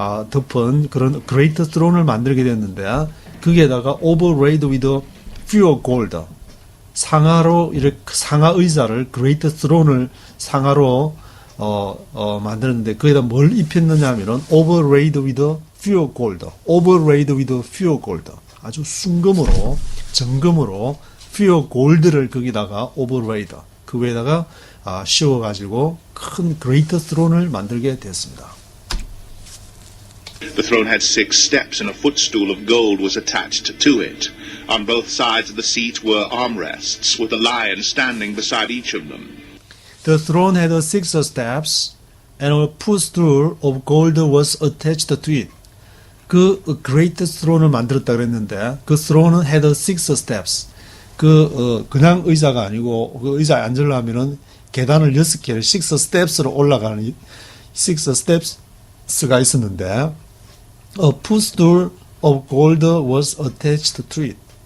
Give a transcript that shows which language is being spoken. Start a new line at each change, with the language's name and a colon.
Korean: 덮은 그런 great throne을 만들게 됐는데 거기에다가
English: overlaid with pure gold,
Korean: 상아로 이렇게 상아 의자를 great throne을 상아로 만들었는데 거기다 뭘 입혔느냐 하면은 overlaid with pure gold, overlaid with pure gold, 아주 순금으로 정금으로 pure gold를 거기다가 overlaid, 그 위에다가 씌워가지고 큰 great throne을 만들게 됐습니다.
English: The throne had 6 steps and a footstool of gold was attached to it. On both sides of the seat were armrests with a lion standing beside each of them. The throne had 6 steps and a footstool of gold was attached to it.
Korean: 그 great throne을 만들었다 그랬는데 그 throne은
English: had 6 steps.
Korean: 그냥 의자가 아니고 그 의자에 앉으려면은 계단을 6개를 6 steps로 올라가는 6 steps가 있었는데
English: a footstool of gold was attached to it.